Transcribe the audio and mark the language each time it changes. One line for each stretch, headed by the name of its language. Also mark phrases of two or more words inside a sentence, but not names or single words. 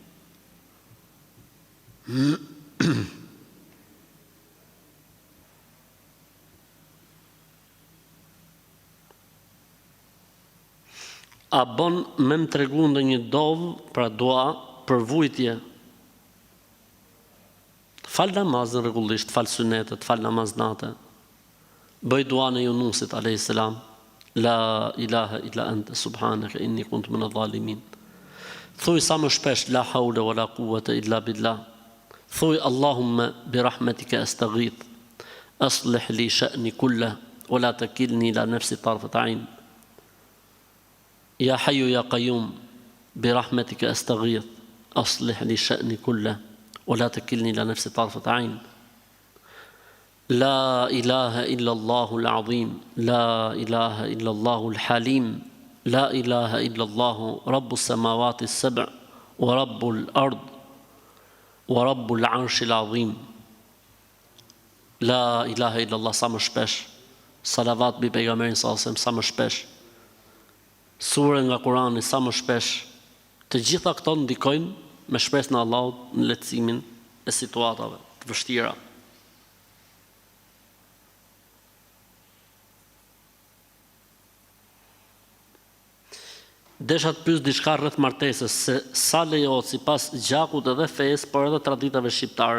Albanian: A bon me më tregu ndonjë dovë, pra dua për vujtje. Fal namazën rregullisht, fal sunetet, fal namaz natë. Bëj duan e Yunusit
Arabic: عليه السلام. لا إله إلا أنت سبحانك إني كنت من الظالمين.
Albanian: Thuaj sa më shpesh
Arabic: لا حول ولا قوة إلا بالله. Thuaj اللهم برحمتك أستغيث. أصلح لي شأني كله ولا تكلني إلى نفسي طرفة عين. يا حي يا قيوم برحمتك أستغيث. أصلح لي شأني كله ولا تكلني إلى نفسي طرفة عين. لا إله إلا الله العظيم. لا إله إلا الله الحليم. لا إله إلا الله رب السماوات السبع ورب الأرض ورب العرش العظيم. لا إله إلا الله
Albanian: sa më shpesh. Salavat bi pejgamberin sa më shpesh. Sure nga Kurani sa më shpesh. Të gjitha këto ndikojnë me shpresën e Allahut në lehtësimin e situatave të vështira. Desha të pyes diçka rreth martesës, se sa lejohet sipas gjakut edhe fesë, por edhe traditave shqiptare.